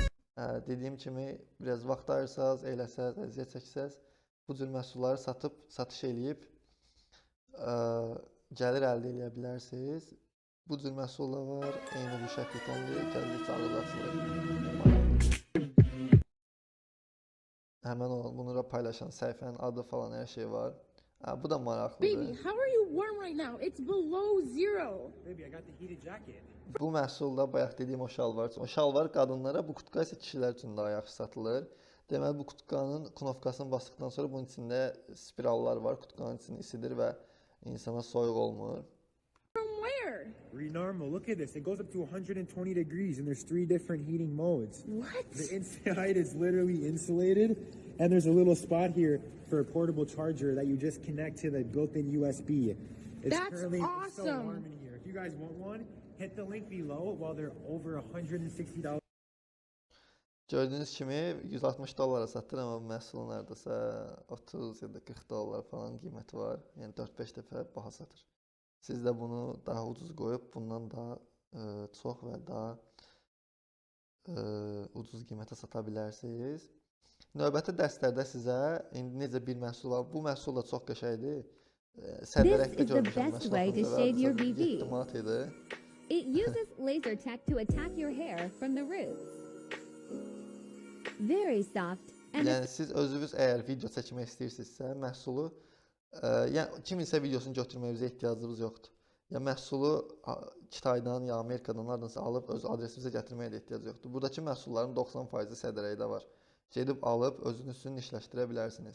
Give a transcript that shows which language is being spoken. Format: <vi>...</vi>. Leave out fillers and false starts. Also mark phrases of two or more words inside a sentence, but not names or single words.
<az>Dediyim kimi biraz vaxt ayırsaz, eləsəz, əziyyət çəksəz bu cür məhsulları satıb, satış eləyib gəlir əldə edə bilərsiniz. Bu cür məhsullar var. Eyni bu şəkildəndir. Gəldikcə ağırlaşılır. Həmən bunu da paylaşan səhifənin adı falan hər şey var. Bu da maraqlıdır.</az> <en>Baby, how are you warm right now? It's below zero. Baby, I got the heated jacket.</en> <az>Bu məhsulda bayaq dediyim o şalvar. O şalvar qadınlara, bu kutka isə kişilər üçün daha yaxşı satılır. Deməli bu kutkanın knopkasını basdıqdan sonra bunun içində spirallar var. Kutkanın içini isidir və insana soyuq olmur.</az> <en>From where? Renormal, look at this. It goes up to 120 degrees and there's 3 different heating modes. What? The inside is literally insulated and there's a little spot here for a portable charger that you just connect to the built-in USB. It's That's currently awesome. so warm in here. If you guys want one, hit the link below while they're over $160.</en> <az>Gördüyünüz kimi 160 dollara satır, amma bu məhsulun hardasa 30 ya da 40 dollar falan qiyməti var. Yəni 4-5 dəfə baha satır. Siz də bunu daha ucuz qoyub bundan daha çox və daha ucuz qiymətə sata bilərsiniz. Növbəti dərslərdə sizə indi necə bir məhsul var. Bu məhsul da çox qəşəngdir. Sədərəkdə</az> <en>is the</en> <az>görmüşəm</az> <en>best way to shave your BV.</en> <az>İhtimat idi.</az> <en>It uses laser tech to attack your hair from the roots. Very soft and</en> <az>Yəni siz özünüz əgər video çəkmək istəyirsinizsə, məhsulu yəni kiminsə videosunu götürməyinizə ehtiyacınız yoxdur. Ya məhsulu Kitaydan ya Amerikadan hardansa alıb öz adresinizə gətirməyə də ehtiyac yoxdur. Buradakı məhsulların 90%-i sədərəkdə var. Gedib alıb özünüz üçün işləşdirə bilərsiniz.</az>